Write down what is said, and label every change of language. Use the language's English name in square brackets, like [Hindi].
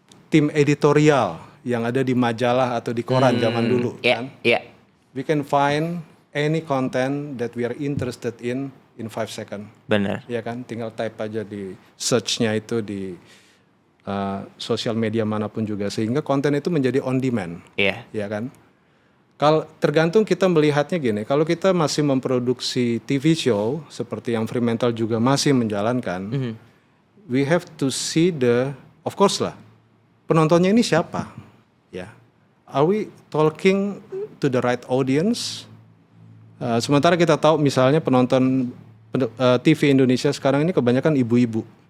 [Indonesian] tim editorial yang ada di majalah atau di koran zaman dulu Iya, kan. iya. [English] We can find any content that we are interested in 5 seconds. [Indonesian] Benar. Ya kan, tinggal type aja di search-nya itu di sosial media manapun juga, sehingga konten itu menjadi on demand. Iya. Ya kan. Kalau tergantung kita melihatnya gini, kalau kita masih memproduksi TV show seperti yang Fremantle juga masih menjalankan, [English] we have to see of course [Indonesian] lah, penontonnya ini siapa, ya. [English] Are we talking to the right audience? [Indonesian] Sementara kita tahu misalnya penonton TV Indonesia sekarang ini kebanyakan ibu-ibu,